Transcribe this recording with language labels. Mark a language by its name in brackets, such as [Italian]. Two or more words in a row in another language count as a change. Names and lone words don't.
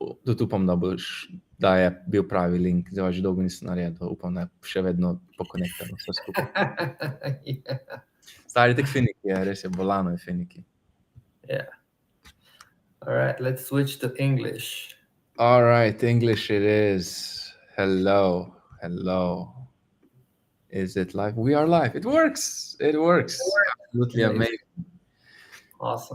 [Slovenian] upam, da da je bil pravi link. Zdaj že dolgo nisem naredil, upam, da je še vedno pokonektano vse skupaj. [English] Yeah. Stari tek finiki, res je, bolano je finiki. Yeah. All right, let's switch to English. All right, English it is. Hello, hello. Is it live? We are live. It works. It works. Absolutely amazing. Awesome.